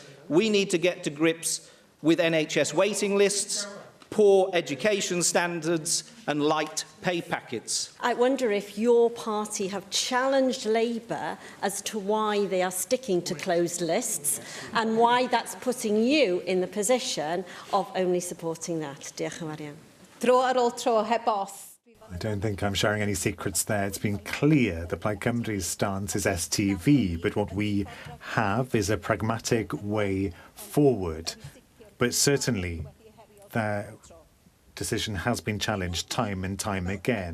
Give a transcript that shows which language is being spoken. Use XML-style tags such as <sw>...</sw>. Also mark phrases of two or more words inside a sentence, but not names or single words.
<en>We need to get to grips with NHS waiting lists, poor education standards and light pay packets. I wonder if your party have challenged Labour as to why they are sticking to closed lists and why that's putting you in the position of only supporting that.</en> <cy>Diolch yn fawr iawn. Dro ar ôl tro heb os.</cy> <en>I don't think I'm sharing any secrets there. It's been clear that Plaid Cymru's stance is STV, but what we have is a pragmatic way forward. But certainly, their decision has been challenged time and time again.</en>